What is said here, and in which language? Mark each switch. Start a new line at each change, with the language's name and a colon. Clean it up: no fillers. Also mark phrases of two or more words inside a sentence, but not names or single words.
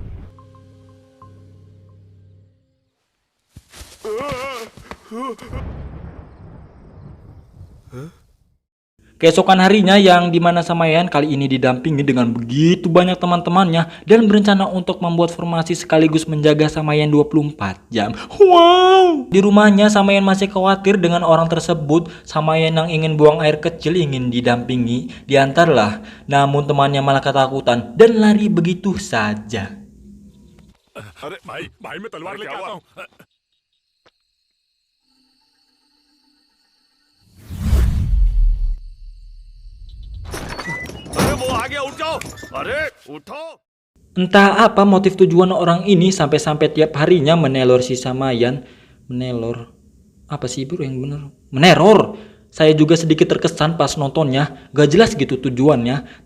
Indonesian: Keesokan harinya yang dimana Samayan kali ini didampingi dengan begitu banyak teman-temannya dan berencana untuk membuat formasi sekaligus menjaga Samayan 24 jam. Wow! Di rumahnya Samayan masih khawatir dengan orang tersebut. Samayan yang ingin buang air kecil ingin didampingi, diantarlah. Namun temannya malah ketakutan dan lari begitu saja.
Hindi: अरे भाई भाई मैं तलवार लेके आता हूँ। अरे वो आ गया उठ जाओ अरे उठो
Indonesian: Entah apa motif tujuan orang ini sampai-sampai tiap harinya menelor si Samayan. Menelor. Apa sih bro yang bener? Meneror. Saya juga sedikit terkesan pas nontonnya. Gak jelas gitu tujuannya.